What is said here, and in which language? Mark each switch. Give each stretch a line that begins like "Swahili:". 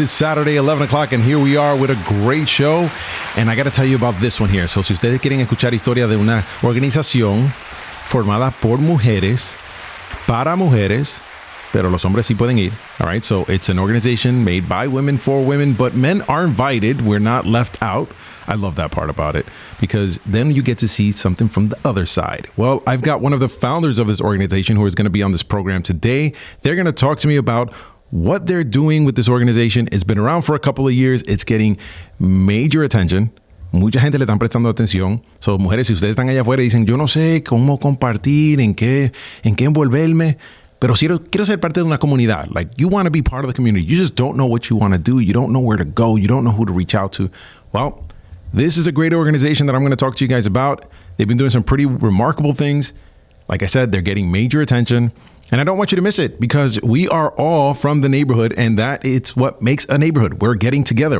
English: It's Saturday, 11 o'clock, and here we are with a great show. And I got to tell you about this one here. So,
Spanish: si ustedes quieren escuchar historia de una organización formada por mujeres, para mujeres, pero los hombres sí pueden ir.
English: All right, so it's an organization made by women for women, but men are invited. We're not left out. I love that part about it because then you get to see something from the other side. Well, I've got one of the founders of this organization who is going to be on this program today. They're going to talk to me about what they're doing with this organization. It's been around for a couple of years. It's getting major attention.
Spanish: Mucha gente le están prestando atención. So, mujeres, si ustedes están allá afuera y dicen, yo no sé cómo compartir, en qué envolverme, pero quiero ser parte de una comunidad.
English: Like, you want to be part of the community. You just don't know what you want to do. You don't know where to go. You don't know who to reach out to. Well, this is a great organization that I'm going to talk to you guys about. They've been doing some pretty remarkable things. Like I said, they're getting major attention. And I don't want you to miss it because we are all from the neighborhood, and that it's what makes a neighborhood. We're getting together.